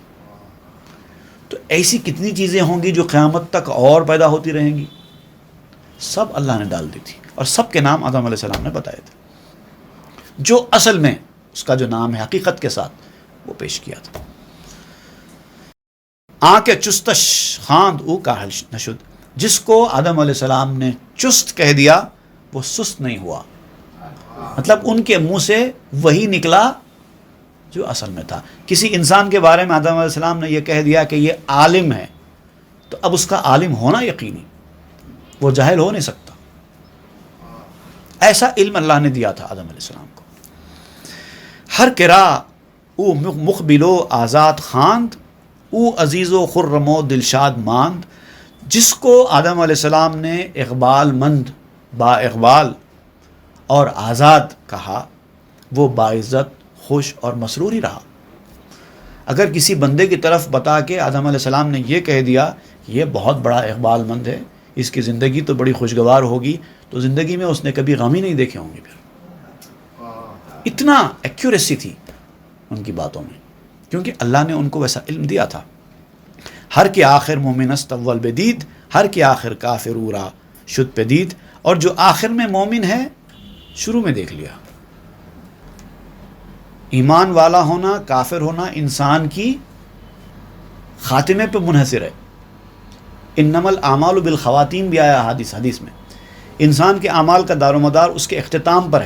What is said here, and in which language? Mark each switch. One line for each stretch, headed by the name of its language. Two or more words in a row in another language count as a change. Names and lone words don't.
Urdu: تو ایسی کتنی چیزیں ہوں گی جو قیامت تک اور پیدا ہوتی رہیں گی، سب اللہ نے ڈال دی تھی، اور سب کے نام آدم علیہ السلام نے بتائے تھے۔ جو اصل میں اس کا جو نام ہے حقیقت کے ساتھ، وہ پیش کیا تھا۔
Persian: آنکھ چستش خاند او کاہل نشد،
Urdu: جس کو آدم علیہ السلام نے چست کہہ دیا وہ سست نہیں ہوا، مطلب ان کے منہ سے وہی نکلا جو اصل میں تھا۔ کسی انسان کے بارے میں آدم علیہ السلام نے یہ کہہ دیا کہ یہ عالم ہے، تو اب اس کا عالم ہونا یقینی، وہ جاہل ہو نہیں سکتا۔ ایسا علم اللہ نے دیا تھا آدم علیہ السلام کو۔
Persian: ہر کرا او مقبلو آزاد خواند، او عزیز و خرم و دلشاد ماند،
Urdu: جس کو آدم علیہ السلام نے اقبال مند، با اقبال اور آزاد کہا، وہ باعزت، خوش اور مسرور ہی رہا۔ اگر کسی بندے کی طرف بتا کے آدم علیہ السلام نے یہ کہہ دیا یہ بہت بڑا اقبال مند ہے، اس کی زندگی تو بڑی خوشگوار ہوگی، تو زندگی میں اس نے کبھی غم ہی نہیں دیکھے ہوں گے۔ پھر اتنا ایکوریسی تھی ان کی باتوں میں، کیونکہ اللہ نے ان کو ویسا علم دیا تھا۔
Persian: ہر کے آخر مومن است اول بدید، ہر کے آخر کافر اورا شد پدید،
Urdu: اور جو آخر میں مومن ہے شروع میں دیکھ لیا۔ ایمان والا ہونا، کافر ہونا انسان کی خاتمے پہ منحصر ہے۔
Arabic: انما الاعمال بالخواتیم
Urdu: بھی آیا حدیث میں، انسان کے اعمال کا دار و مدار اس کے اختتام پر ہے.